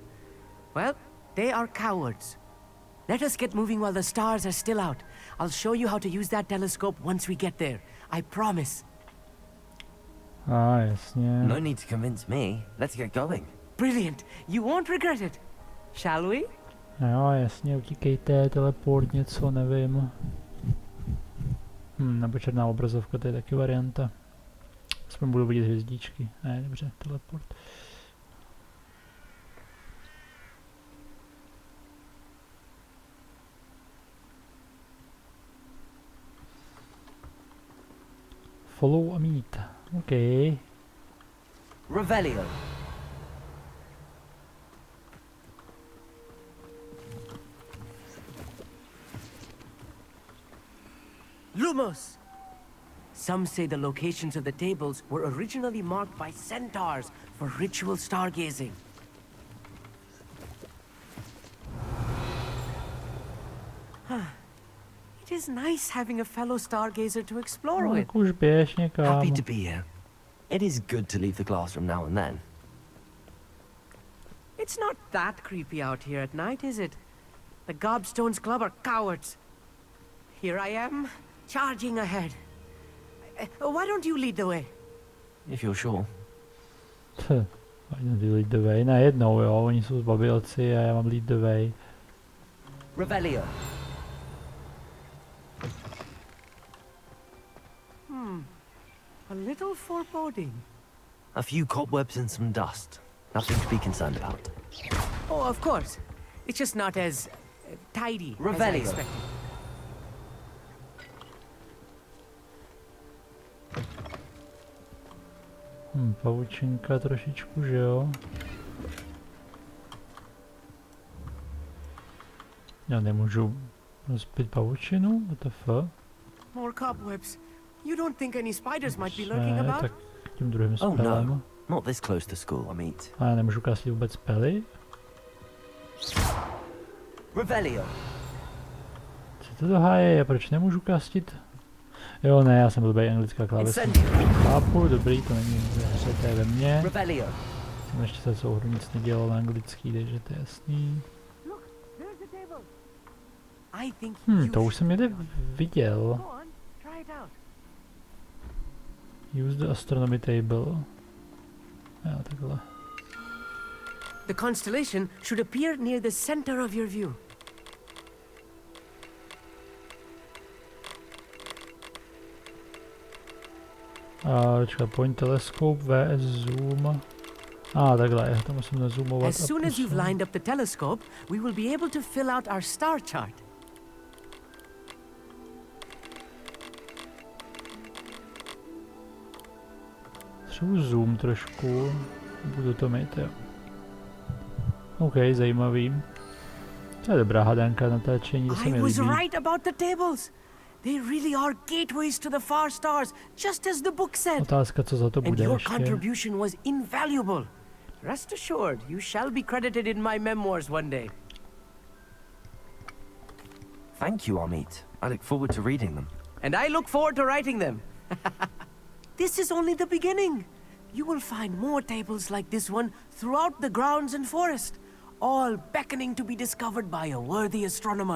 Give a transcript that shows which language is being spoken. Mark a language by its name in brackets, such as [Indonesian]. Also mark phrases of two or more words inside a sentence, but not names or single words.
[English] Well, they are cowards. Let us get moving while the stars are still out. I'll show you how to use that telescope once we get there. I promise. [Czech] Jasně. [English] No need to convince me. Let's get going. Brilliant. You won't regret it. Shall we? [Czech] Jo, jasně, utíkejte, teleport, něco, nevím. Nebo černá obrazovka, to je taky varianta. Aspoň budu vidět hvězdičky. Ne, dobře, [English] teleport. Follow a meet. OK. Revelio. Lumos! Some say the locations of the tables were originally marked by centaurs for ritual stargazing. It is nice having a fellow stargazer to explore [Czech] No, [English] with. [Czech] tak už běž někam. [English] Happy to be here. It is good to leave the classroom now and then. It's not that creepy out here at night, is it? The Gobstones Club are cowards. Here I am, charging ahead. Why don't you lead the way? If you're sure. Lead the way, [Czech] najednou jo, oni jsou zbabilci a já mám [English] lead the way. Revelio. A little foreboding. A few cobwebs and some dust. Nothing to be concerned about. Oh, of course. It's just not as tidy as I Revelio. expected. [Czech] Pavučinka trošičku, že jo? Já nemůžu rozpít pavučinu? [English] What the fuck? More cobwebs. You don't think any spiders might be lurking [Czech] Ne, [English] about? [Czech] tak tím druhým [English] Oh [Czech] spelem. [English] no, not this close to school, I meet. [Czech] A já nemůžu kastit vůbec spely? Revelio. Co to doháje? Proč nemůžu kastit? Jo, ne, já jsem blbej, anglická klávesnice. Incendio. Chápu, dobrý, to není ve hře, to je ve mně. Revelio. Jsem ještě se celou hru nic nedělal na anglický, takže to je jasný. [English] I think [Czech] To už jsem někde viděl. [English] Go on, try it out. Use the astronomy table. [Czech] Jo, takhle. [English] The constellation should appear near the center of your view. [Czech] Čekaj, [English] point telescope, [Czech] VS zoom. Takhle, já to musím nazoomovat. [English] As soon as you've lined up the telescope, we will be able to fill out our star chart. [Czech] Třeba zoom trošku. Budu to mít, jo. OK, zajímavý. To je dobrá hadanka natáčení, to se mi [English] I was [Czech] líbí. [English] right about the tables. They really are gateways to the far stars, just as the book said. [Czech] Otázka, co za to [English] And [Czech] bude [English] your [Czech] ještě. [English] contribution was invaluable. Rest assured, you shall be credited in my memoirs one day. Thank you, Amit. I look forward to reading them. And I look forward to writing them. This is only the beginning. You will find more tables like this one throughout the grounds and forest, all beckoning to be discovered by a worthy astronomer.